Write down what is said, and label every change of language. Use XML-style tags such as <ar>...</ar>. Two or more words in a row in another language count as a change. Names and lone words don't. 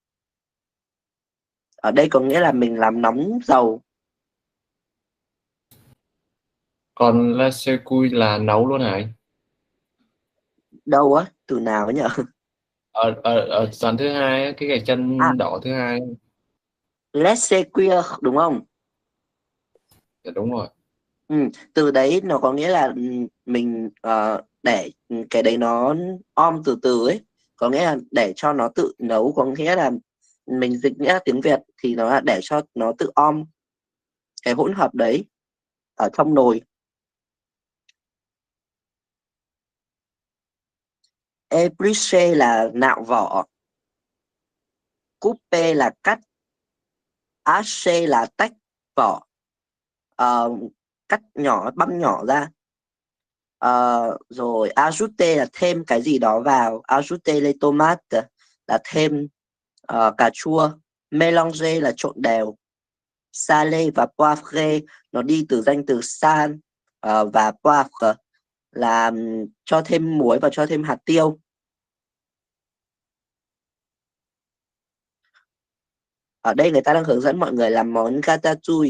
<vi>Ở đây có nghĩa là mình làm nóng dầu. Còn</vi> <fr>laser cui</fr> <vi>là nấu luôn hả anh? Đâu á, từ nào ấy nhở? Ở dàn thứ hai á, cái gạch chân À, đỏ thứ hai.</vi> <fr>laissez cuire</fr> <vi>đúng không? Dạ, đúng rồi. Từ đấy nó có nghĩa là mình để cái đấy nó om từ từ ấy, có nghĩa là để cho nó tự nấu, có nghĩa là mình dịch nghĩa tiếng Việt thì nó là để cho nó tự om cái hỗn hợp đấy ở trong nồi. Éplucher là nạo vỏ, couper là cắt, hacher là tách vỏ, cắt nhỏ, băm nhỏ ra. Rồi ajouter là thêm cái gì đó vào,</vi> <fr>ajouter les tomates</fr> <vi>là thêm cà chua, mélanger là trộn đều, salé và poivre nó đi từ danh từ sal và poivre là cho thêm muối và cho thêm hạt tiêu. Ở đây người ta đang hướng dẫn mọi người làm món ratatouille.</vi>